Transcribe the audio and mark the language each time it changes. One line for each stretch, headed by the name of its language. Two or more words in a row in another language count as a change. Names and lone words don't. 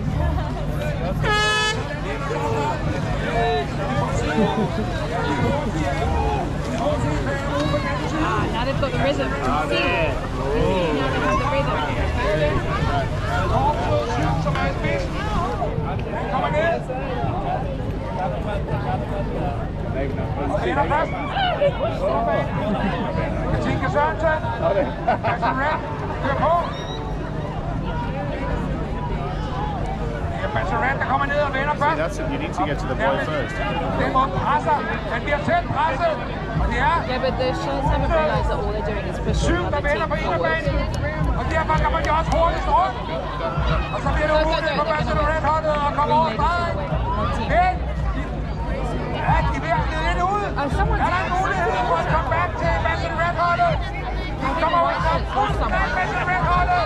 English: Now they've got the rhythm. Now they have the rhythm.
Danish: Katinka Sørensen. Christian Red. Kør på. Det er Bassaret, der kommer ned og vender først.
English: That's it. You need to get to the boy first.
Danish: Den må presser. Den bliver tæt presset. Det er...
English: Yeah, but the Sharks haven't realised that all they're doing is pushing 7, the
Danish: der
English: other
Danish: vender
English: team
Danish: på
English: forward.
Danish: inderbanen. Og derfor kommer de også hurtigst rundt. Og så bliver det umuligt for Bassaret-holdet at komme over stregen. Men... Ja, de er ved at glide lidt ud. Er der en mulighed for at komme back til Bassaret-holdet? De kommer over til Bassaret-holdet.